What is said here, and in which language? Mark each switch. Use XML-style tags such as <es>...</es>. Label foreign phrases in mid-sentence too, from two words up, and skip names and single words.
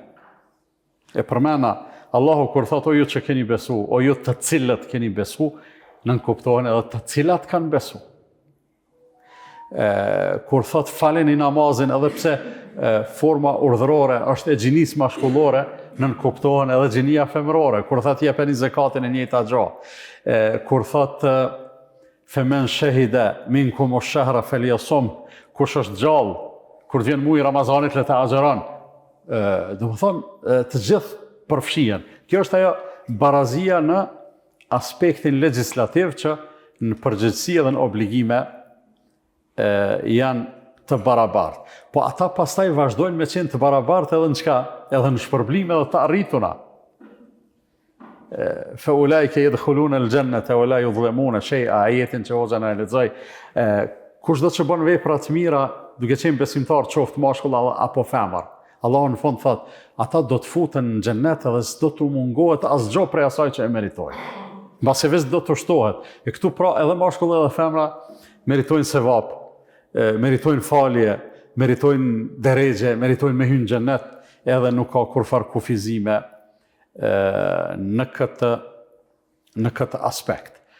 <sq>E përmena, Allahu kur thot o ju që keni besu, o ju të cilët keni besu, nënkuptohen edhe të cilat kanë besu. Kur thot faleni namazin, edhe pse forma urdhërore është e gjinis mashkullore, nënkuptohen edhe gjinia femërore. Kur thot jepeni zakatin e njëjta gjë. Kur thot</sq> <ar>فمن شهد منكم الشهر فليصمه,</ar> <sq>kush është gjallë, kur vjen muaji Ramazanit le të agjeron. Do të thonë të gjithë përfshihen. Kjo është ajo barazia në aspektin legjislativ që në përgjegjësi dhe në obligime janë të barabartë. Po ata pastaj vazhdojnë me qenë të barabartë edhe në çka? Edhe në shpërblime dhe të arrituna.</sq> <ar>فأولئك يدخلون الجنة ولا يظلمون شيئا,</ar> <sq>ajetin që hoxha na lexoi. Kushdo që bën vepra të mira, duke qenë besimtar, qoftë mashkull apo femër, Allahu në fund thot, ata do të futen në xhennet dhe s'do të mungohet asgjë prej asaj që e meritojnë. Mbase vetë do të shtohet. E këtu pra edhe mashkulli edhe femra meritojnë sevap, meritojnë falje, meritojnë deregje, meritojnë me hynë xhenet, edhe nuk ka kurfar kufizime në këtë aspekt.</sq>